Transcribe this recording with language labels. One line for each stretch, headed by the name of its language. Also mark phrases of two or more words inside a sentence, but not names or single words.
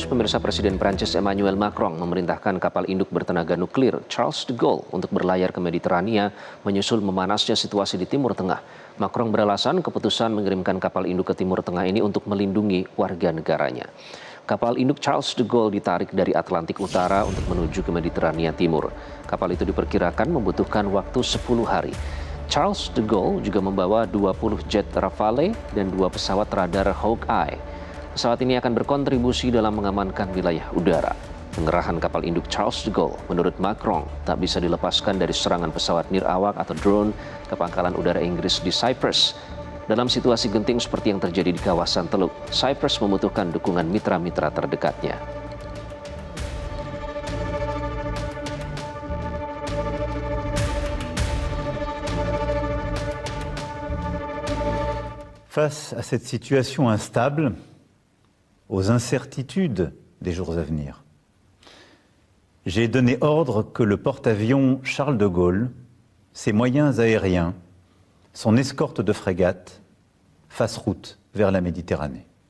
Indonesian: Pemirsa, Presiden Prancis Emmanuel Macron memerintahkan kapal induk bertenaga nuklir Charles de Gaulle untuk berlayar ke Mediterania menyusul memanasnya situasi di Timur Tengah. Macron beralasan keputusan mengirimkan kapal induk ke Timur Tengah ini untuk melindungi warga negaranya. Kapal induk Charles de Gaulle ditarik dari Atlantik Utara untuk menuju ke Mediterania Timur. Kapal itu diperkirakan membutuhkan waktu 10 hari. Charles de Gaulle juga membawa 20 jet Rafale dan 2 pesawat radar Hawkeye. Pesawat ini akan berkontribusi dalam mengamankan wilayah udara. Pengerahan kapal induk Charles de Gaulle menurut Macron tak bisa dilepaskan dari serangan pesawat nirawak atau drone ke pangkalan udara Inggris di Cyprus. Dalam situasi genting seperti yang terjadi di kawasan Teluk, Cyprus membutuhkan dukungan mitra-mitra terdekatnya.
French: Face à cette situation instable, aux incertitudes des jours à venir, j'ai donné ordre que le porte-avions Charles de Gaulle, ses moyens aériens, son escorte de frégates fassent route vers la Méditerranée.